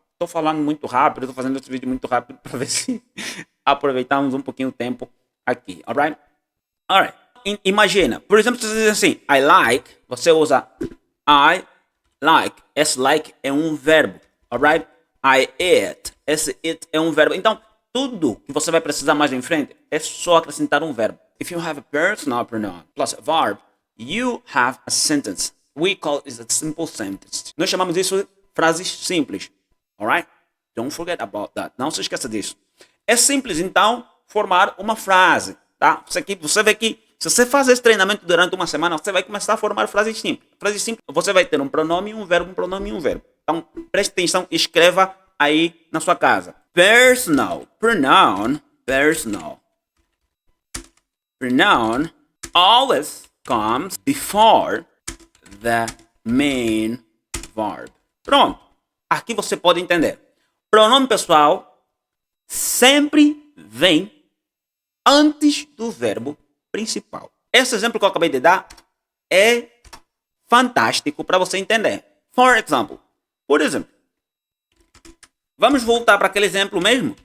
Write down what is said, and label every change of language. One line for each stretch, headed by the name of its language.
Portuguese: Estou falando muito rápido, estou fazendo esse vídeo muito rápido para ver se aproveitamos um pouquinho o tempo aqui, alright? Alright. Imagina, por exemplo, se você diz assim,
English: I like,
Portuguese: você usa I like. Esse like é um verbo, alright?
English: I eat,
Portuguese: esse it é um verbo. Então, tudo que você vai precisar mais em frente é só acrescentar um verbo.
English: If you have a personal pronoun plus a verb, you have a sentence. We call it a simple sentence.
Portuguese: Nós chamamos isso de frases simples, alright?
English: Don't forget about that.
Portuguese: Não se esqueça disso. É simples, então, formar uma frase, tá? Você vê que se você fazer esse treinamento durante uma semana, você vai começar a formar frases simples. Frases simples, você vai ter um pronome, um verbo, um pronome e um verbo. Então, preste atenção e escreva aí na sua casa.
English: Personal pronoun, personal pronoun always comes before the main verb.
Portuguese: Pronto. Aqui você pode entender. Pronome pessoal sempre vem antes do verbo principal. Esse exemplo que eu acabei de dar é fantástico para você entender. Por exemplo, vamos voltar para aquele exemplo mesmo?